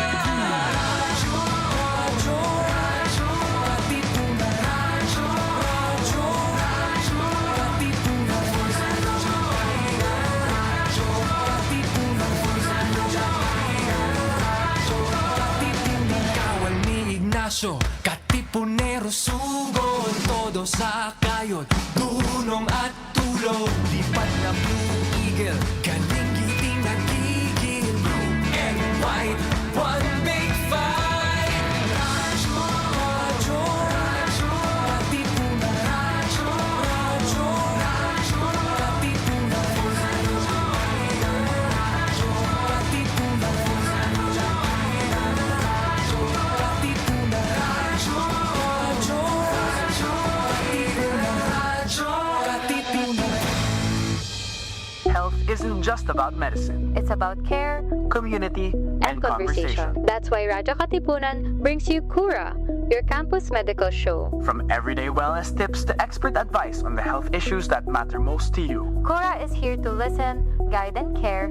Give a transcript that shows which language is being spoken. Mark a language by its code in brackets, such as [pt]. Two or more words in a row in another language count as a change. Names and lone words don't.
[tl] Radyo, Radyo, Radyo, Katipunan, Radyo, Radyo, Radyo, Katipunan, Radyo, Katipunan, Radyo, Katipunan. Kawal ni Ignacio, Katipunero, sugod, todo sa kayod, tulong at tulong. Lipad na Blue Eagle, galing-giting nagigil. [en] Blue and white, one big fight. [tl] Radyo, Radyo, Radyo, Katipunan, Radyo, Radyo, Radyo, Katipunan, Radyo, Katipunan, Radyo, Katipunan, Radyo, Radyo, Radyo, Katipunan, Radyo, Katipunan. [en] Health isn't just about medicine, It's about care community, and conversation. That's why Radyo Katipunan brings you Cura, your campus medical show. From everyday wellness tips to expert advice on the health issues that matter most to you. Cura is here to listen, guide, and care